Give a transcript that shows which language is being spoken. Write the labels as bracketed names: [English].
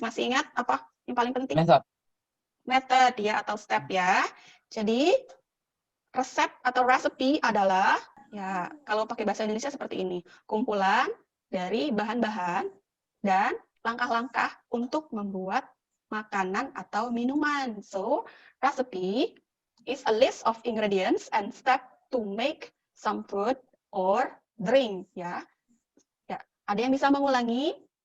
[Indonesian] Masih ingat apa yang paling penting? Method ya atau step ya. Jadi resep atau recipe adalah ya kalau pakai bahasa Indonesia seperti ini, kumpulan dari bahan-bahan dan langkah-langkah untuk membuat makanan atau minuman. [English] So, recipe is a list of ingredients and step to make some food or drink ya. [Indonesian] Ya, ada yang bisa mengulangi?